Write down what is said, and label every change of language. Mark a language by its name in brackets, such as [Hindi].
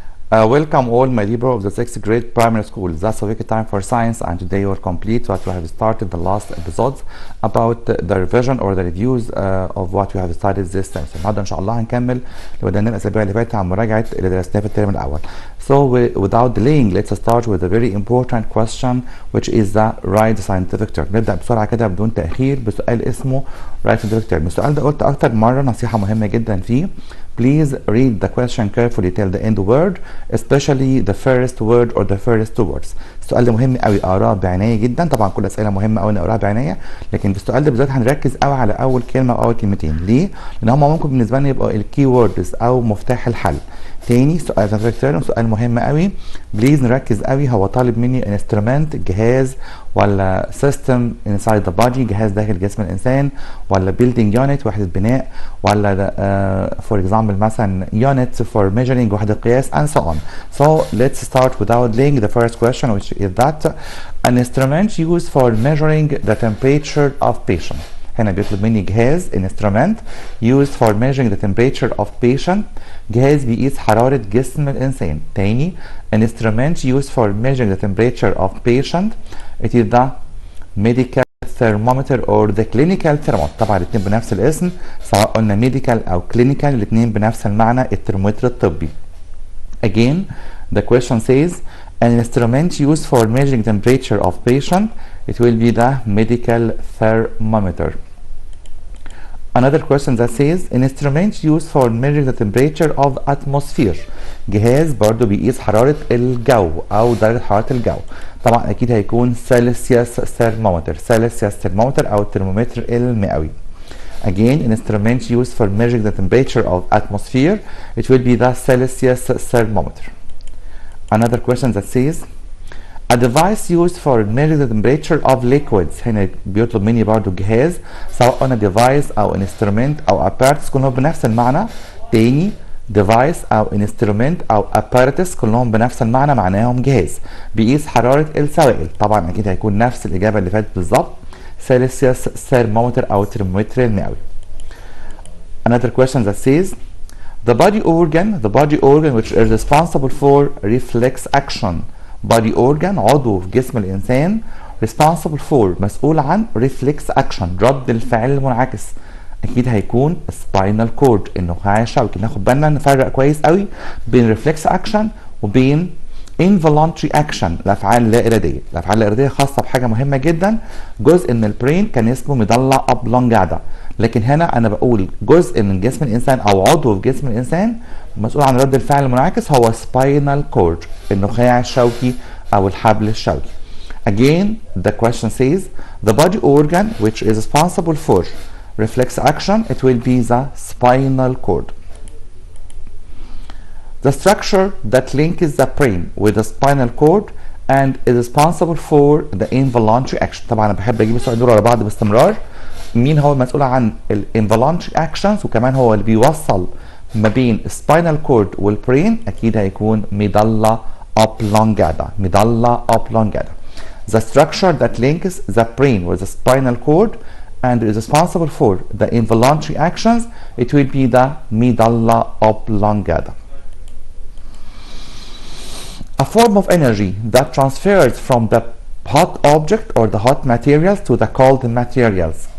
[English] Welcome all my dear of the 6th grade primary school. That's a week time for science, and today we'll complete what we have started the last episodes about the revision or the reviews of what we have studied this semester. [Arabic] النهارده ان شاء الله هنكمل اللي بدأنا الاسابيع اللي فاتت عن مراجعة اللي درسناه في الترم الاول. [English] So without delaying, let's start with a very important question, which is the right scientific term. [Arabic] نبدأ بسرعة كده بدون تأخير بسؤال اسمه [English] right scientific term. [Arabic] السؤال ده قلت أكتر مرة نصيحة مهمة جدا فيه. [English] Please read the question carefully till the end word, especially the first word or the first two words. [Arabic] السؤال ده مهم قوي اقراه بعناية جدا. طبعا كل الأسئلة مهمة قوي نقراها بعناية، لكن في السؤال ده بالذات هنركز قوي على أول كلمة أو أول كلمتين. ليه؟ لأن هم ممكن بالنسبة لنا يبقوا الكي ووردز أو مفتاح الحل. تاني سؤال مهم قوي، بليز نركز قوي. هو طالب مني انسترومنت جهاز ولا سيستم انسايد ذا بادي جهاز داخل جسم الانسان، ولا بيلدينج يونت وحده بناء، ولا فور اكزامبل مثلا يونت فور ميجرينج وحده قياس and so on. [English] So let's start without delaying the first question, which is that an instrument used for measuring the temperature of patient. [Arabic] هنا بيطلب مني جهاز [English] instrument used for measuring the temperature of patient، [Arabic] جهاز بيقيس حرارة جسم الإنسان. [English] تاني instrument used for measuring the temperature of patient it is the medical thermometer or the clinical thermometer. [Arabic] طبعا الاثنين بنفس الاسم، سواء قلنا medical أو clinical الاثنين بنفس المعنى، الترمومتر الطبي. [English] Again the question says an instrument used for measuring temperature of patient it will be the medical thermometer. Another question that says an instrument used for measuring the temperature of atmosphere، [Arabic] جهاز برضو بيقيس حرارة الجو أو درجة حرارة الجو. طبعا أكيد هيكون Celsius thermometer، Celsius thermometer أو الترمومتر المئوي. [English] Again, an instrument used for measuring the temperature of atmosphere it will be the Celsius thermometer. Another question that says a device used for measuring the temperature of liquids. [Arabic] هنا بيطلب مني برضو جهاز، سواء قلنا device أو instrument أو apparatus كلهم بنفس المعنى. تاني device أو instrument أو apparatus كلهم بنفس المعنى، معناهم جهاز بيقيس حرارة السوائل. طبعا أكيد هيكون نفس الإجابة اللي فاتت بالظبط، Celsius thermometer أو الترمومتر المئوي. [English] Another question that says the body organ which is responsible for reflex action. [Arabic] body organ عضو في جسم الإنسان responsible for مسؤول عن reflex action رد الفعل المنعكس. أكيد هيكون spinal cord النخاع الشوكي. ناخد بالنا نفرق كويس قوي بين reflex action وبين involuntary action الأفعال اللا إرادية. الأفعال اللا إرادية خاصة بحاجة مهمة جدا، جزء من البرين كان اسمه مضلع أبلونجادا، لكن هنا أنا بقول جزء من جسم الإنسان أو عضو في جسم الإنسان مسؤول عن رد الفعل المنعكس هو spinal cord النخاع الشوكي أو الحبل الشوكي. [English] Again the question says the body organ which is responsible for reflex action it will be the spinal cord. The structure that links the brain with the spinal cord and is responsible for the involuntary action. [Arabic] طبعا أنا بحب أجيب السؤال دول ورا بعض باستمرار. مين هو المسؤول عن ال involuntary actions وكمان هو اللي بيوصل ما بين spinal cord والبرين؟ أكيد هيكون مضلع oblongata. [English] Medulla oblongata. The structure that links the brain with the spinal cord and is responsible for the involuntary actions it will be the medulla oblongata. A form of energy that transfers from the hot object or the hot materials to the cold materials.